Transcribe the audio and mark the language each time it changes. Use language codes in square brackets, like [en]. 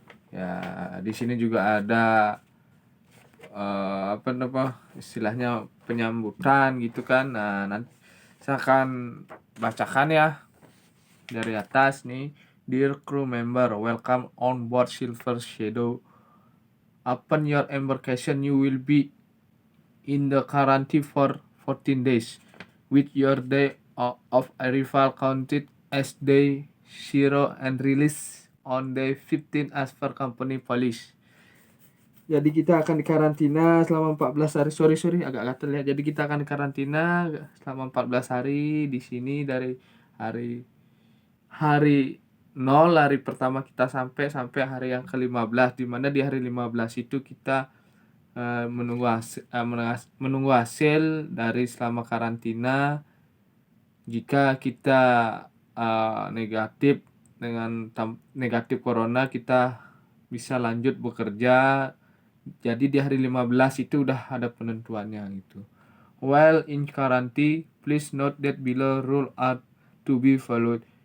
[id] Ya, di sini juga ada apa istilahnya penyambutan gitu kan. Nah, nanti saya akan bacakan ya dari atas nih. [en] Dear crew member, welcome on board Silver Shadow. Upon your embarkation, you will be in the quarantine for 14 days, with your day of arrival counted as day 0 and release on day 15 as per company policy. [id] Jadi kita akan dikarantina selama 14 hari. Sorry, agak gatel ya. Jadi kita akan dikarantina selama 14 hari di sini dari hari hari 0, hari pertama kita sampai hari yang ke-15, di mana di hari 15 itu kita menunggu hasil dari selama karantina. Jika kita negatif negatif corona, kita bisa lanjut bekerja. Jadi di hari 15 itu udah ada penentuannya gitu. [en] While in quarantine, please note that below rule are to be followed.